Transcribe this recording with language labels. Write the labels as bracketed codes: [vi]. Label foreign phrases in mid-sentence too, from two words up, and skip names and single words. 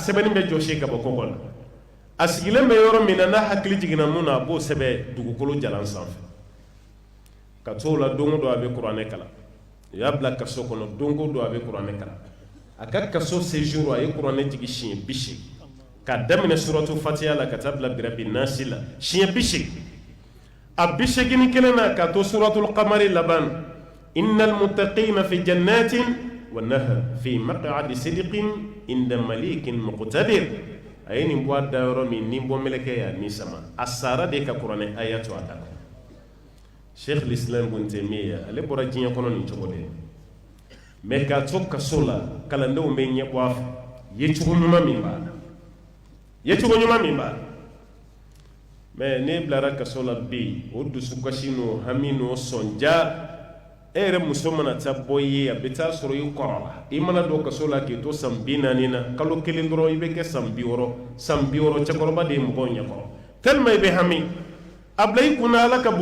[bm] sɛbɛnni bɛ jɔsi ka bɔ kɔgɔ la a sigilen bɛ yɔrɔ min na n'a hakili jiginna mun na a b'o sɛbɛn dugukolo jalan sanfɛ ka t'o la don o don a bɛ kuranɛ kalan u y'a bila kaso kɔnɔ don o don a bɛ kuranɛ kalan a ka kaso séjour a ye kuranɛ jigi siɲɛ 80 k'a daminɛ suratu fatiha la ka taa bila birabi nasi la siɲɛ 80 a 81 na ka to suratul qamari laban [ar] إن المتقين في جنات ونهر في مقعد صدق عند مليك مقتدر [bm] a ye nin bɔ a da yɔrɔ min ni bɔ mɛlɛkɛ y'a ni sama a sara de ka kuranɛ aya to a da kɔnɔ Sheikh al-Islam Ibn Taymiyyah ale bɔra diɲɛ kɔnɔ nin cogo de mais k'a to kaso la kalandenw bɛ ɲɛ bɔ a fɛ ye cogo ɲuman min b'a la mais ne bilara kaso la bi o dusukasi n'o hami n'o sɔnja e yɛrɛ muso mana taa bɔ i ye a bɛ taa sɔrɔ i kɔrɔ la i mana don kaso la k'i to san 40 na kalo kelen dɔrɔn i bɛ kɛ san 60 cɛkɔrɔba de ye mɔgɔw ɲɛkɔrɔ tellement i bɛ hami a bila i kunna ala ka